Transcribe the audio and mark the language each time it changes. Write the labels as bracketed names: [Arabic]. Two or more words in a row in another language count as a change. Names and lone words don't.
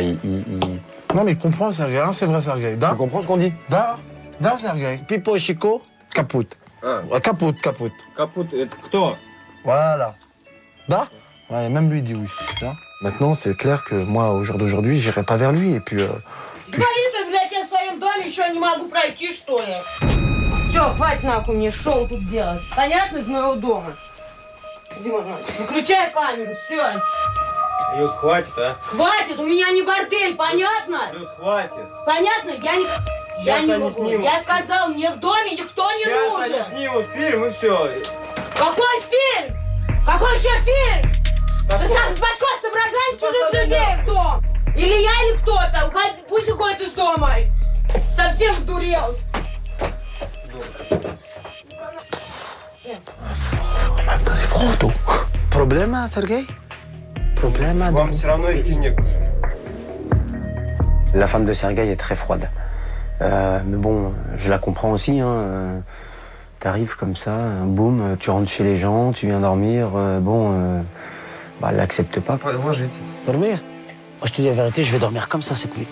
[French] Non mais il comprend Sergueï, hein, c'est vrai Sergueï. Tu comprends ce qu'on dit? Da Sergueï. Pipo et Chico, caput. Caput. [Russian] Caput, кто? [French] Voilà. Da? Ouais, même lui dit oui. Da. Maintenant, c'est clair que moi, au jour d'aujourd'hui, j'irai pas vers lui et puis... [Russian] блядь, я в своем доме еще не могу пройти, что ли? Все, хватит нахуй мне шоу тут делать. Понятно, из моего дома? Дима, выключай камеру, все. Люд, хватит, а? Хватит, у меня не бордель, понятно? Люд, хватит. Понятно? Я не могу. Я сказал, мне в доме никто не нужен. Сейчас они снимут фильм и все. Какой фильм? Какой еще фильм? Ты сам с башкой соображаешь чужих людей в дом? Или я, или кто-то? Пусть уходит из дома. Совсем сдурел. [French] Problème, Sergueï? Problème, [Russian] Вам все равно идти некуда. [French] La femme de Sergueï est très froide. Mais bon, je la comprends aussi. Hein. T'arrives comme ça, boum, tu rentres chez les gens, tu viens dormir. Elle l'accepte pas. Moi, je vais dormir. Moi, je te dis la vérité, je vais dormir comme ça cette nuit.